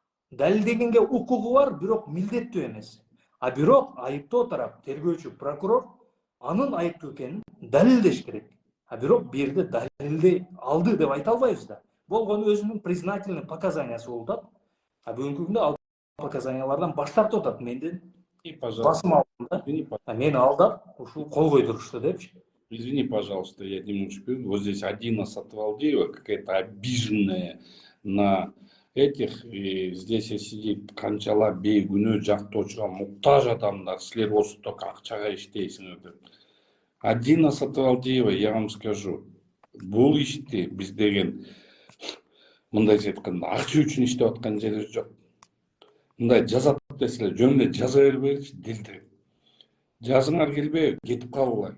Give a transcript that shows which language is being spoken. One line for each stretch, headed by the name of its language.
Kyrgyz: Далилдегенге укугу бар, бирок милдеттүү эмес. Бирок айыптоо тарап, тергөөчү, прокурор анын айыптуу экенин далилдеш керек. Бирок бир жерде далилди алды деп айта албайбыз да. Болгону өзүнүн признательный показаниясы болуп атат. Бүгүнкү күндө ал показаниялардан баш тартып атат. Менден басым алдында. Мени алдап, ушул кол койдурушту депчи.
Russian: Извини, пожалуйста, я немножко перебью. Вот здесь Адина Сатвалдиева, какая-то обиженная на этих, и здесь сидит
Kyrgyz: канчалап бейгүнөө жактоочуга муктаж адамдар, силер осы только акчага иштейсиңер деп. Адина Сатвалдиева,
Russian: я вам скажу,
Kyrgyz: бул ишти биз деген мындайча айтканда акча үчүн иштеп аткан жерибиз жок. Мындай жазат десилер, жөн эле жаза бербейчи, дилдирип. Жазыңар келбей, кетип калгыла.